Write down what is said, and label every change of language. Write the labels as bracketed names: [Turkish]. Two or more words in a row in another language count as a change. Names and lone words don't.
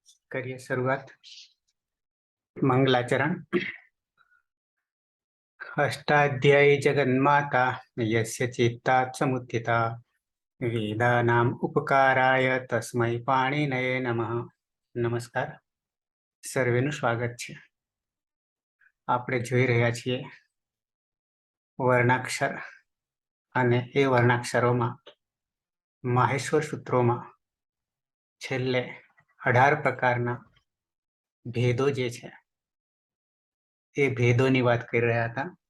[Hindi] करिए शुरुआत। मंगलाचरण। [Sanskrit] अष्टाध्यायी जगन्माता यस्य चित्तात् समुत्थिता वेदानाम् उपकाराय तस्मै पाणिनये नमः। [Gujarati] नमस्कार, સર્વેનું સ્વાગત છે। આપણે જોઈ રહ્યા છીએ વર્ણાક્ષર અને એ વર્ણાક્ષરોમાં માહેશ્વર સૂત્રોમાં છેલ્લે 18 પ્રકારના ભેદો જે છે એ ભેદોની વાત કરી રહ્યા હતા।